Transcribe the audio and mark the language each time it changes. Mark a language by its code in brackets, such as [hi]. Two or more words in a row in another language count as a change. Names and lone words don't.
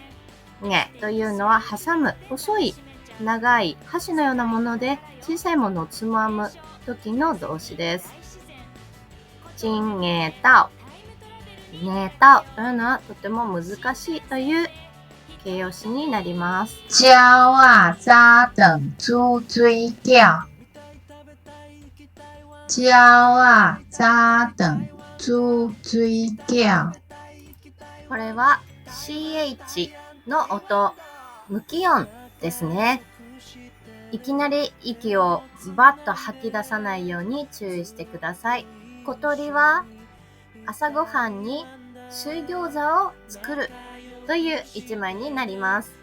[ja] ねというのは挟む、細い長い箸のようなもので小さいものをつまむ時の動詞です。チンゲータオ、ゲータオというのはとても難しいという形容詞になります。 [nan] 鸟仔早頓煮水饺。鳥仔早頓煮水餃。 [ja] これは CH の音、無気音ですね。いきなり息をバッと吐き出さないように注意してください。小鳥は朝ごはんに水餃子を作るという一枚になります。